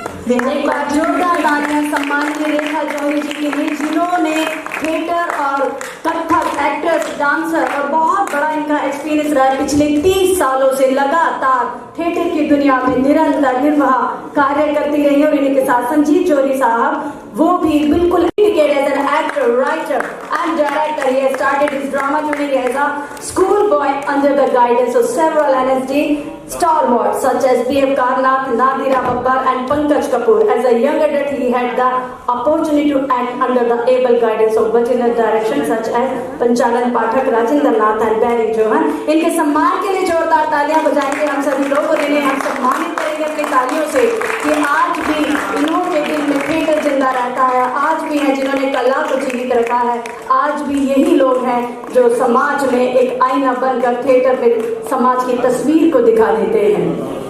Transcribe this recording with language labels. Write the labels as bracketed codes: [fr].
[hi] एक बार जोरदार तालियां सम्मान के रेखा जौहरी जी के लिए, जिन्होंने थिएटर और कथक, एक्टर्स, डांसर और बहुत बड़ा इनका एक्सपीरियंस रहा है। पिछले 30 सालों से लगातार थिएटर की दुनिया में निरंतर निर्वाह कार्य करती रही और इनके साथ संजीव जौहरी साहब, वो भी बिल्कुल [en] As an actor, writer and director. He has started his drama journey as a schoolboy under the guidance of several NSD stalwarts such as B.F. Karnath, Nadira Babbar and Pankaj Kapoor. As a young adult, he had the opportunity to act under the able guidance of legendary direction such as Panchalan Pathak, Rajendra Nath and Barry Johan. [hi] इनके सम्मान के लिए जोरदार तालियां बजाएंगे हम सभी लोग और इन्हें हम सम्मानित करेंगे अपनी तालियों से कि आज भी इन्होंने दिल में थिएटर जिंदा रहता है, आज भी है जिन्होंने कला को जीवित रखा है, आज भी यही लोग हैं जो समाज में एक आईना बनकर थिएटर में समाज की तस्वीर को दिखा देते हैं।